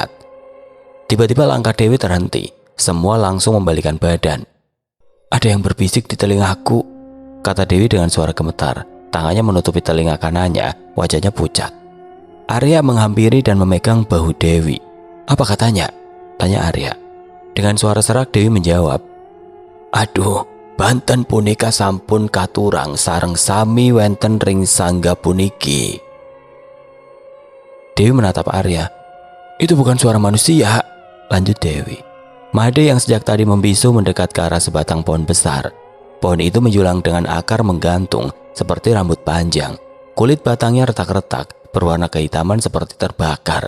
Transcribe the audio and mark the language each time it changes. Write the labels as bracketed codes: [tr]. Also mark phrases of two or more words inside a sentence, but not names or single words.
[id] Tiba-tiba langkah Dewi terhenti. Semua langsung membalikkan badan. Ada yang berbisik di telingaku, kata Dewi dengan suara gemetar. Tangannya menutupi telinga kanannya, wajahnya pucat. Arya menghampiri dan memegang bahu Dewi. Apa katanya? Tanya Arya. Dengan suara serak Dewi menjawab, [ban] aduh, Banten punika sampun katurang sareng sami wenten ring sangga puniki. [id] Dewi menatap Arya. Itu bukan suara manusia, lanjut Dewi. Made yang sejak tadi membisu mendekat ke arah sebatang pohon besar. Pohon itu menjulang dengan akar menggantung seperti rambut panjang. Kulit batangnya retak-retak, berwarna kehitaman seperti terbakar.